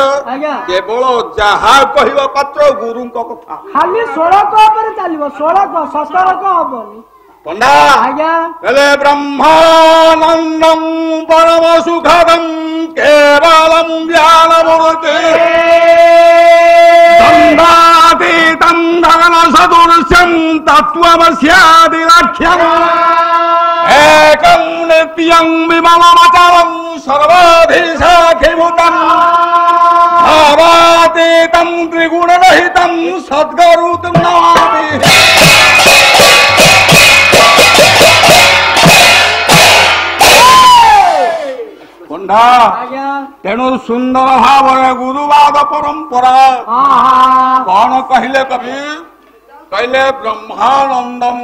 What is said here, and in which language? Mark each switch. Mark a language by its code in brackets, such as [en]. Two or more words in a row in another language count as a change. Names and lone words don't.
[or] କେବଳ ଯାହା କହିବା ପାତ୍ର ଗୁରୁଙ୍କ କଥା, ଖାଲି ଷୋଳକ ଉପରେ ଚାଲିବ, 16 17 ହବନି। ପଣ୍ଡା ହେଲେ [sa] ବ୍ରହ୍ମାନନ୍ଦଂ ପରମ ସୁଖଦଂ କେବଳଂ ଜ୍ଞାନମୂର୍ତ୍ତି तं धगन सदृश्यं तत्त्वमस्यादिलक्ष्यम् एकं नित्यं विमलमचलं सर्वाधिशाखीभूतम् भावातीतं त्रिगुणरहितं सद्गुरुं नमामि। [or] ପଣ୍ଡା ତେଣୁ ସୁନ୍ଦର ଭାବରେ ଗୁରୁବାଦ ପରମ୍ପରା କଣ କହିଲେ କବି? କହିଲେ ବ୍ରହ୍ମାନନ୍ଦମ୍,